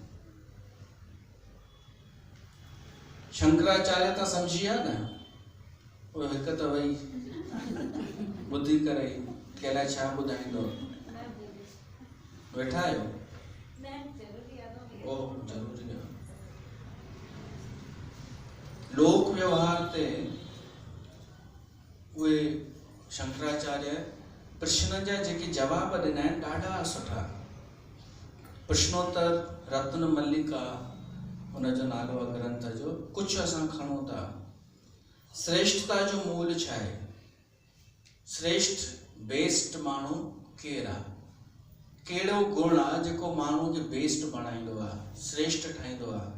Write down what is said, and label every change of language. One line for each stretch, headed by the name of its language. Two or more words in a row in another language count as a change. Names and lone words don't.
Sindhi: शंकराचार्य त सम्झी विया न, उहो हिकु त वई ॿुधी करे के अलाए छा ॿुधाईंदो, वेठा आहियो? ओ ज़रूरी आहे। लोक व्यवहार ते उहे शंकराचार्य प्रश्न जा जेके जवाब ॾिना आहिनि ॾाढा सुठा। प्रश्नोत्तर रत्न मल्लिका उनजो नालो आहे ग्रंथ जो। कुझु असां खणूं था, श्रेष्ठता जो मूल छा आहे? श्रेष्ठ बेस्ट माण्हू केरु आहे? कहिड़ो गुण आहे जेको माण्हू खे बेस्ट बणाईंदो आहे, श्रेष्ठ ठाहींदो आहे?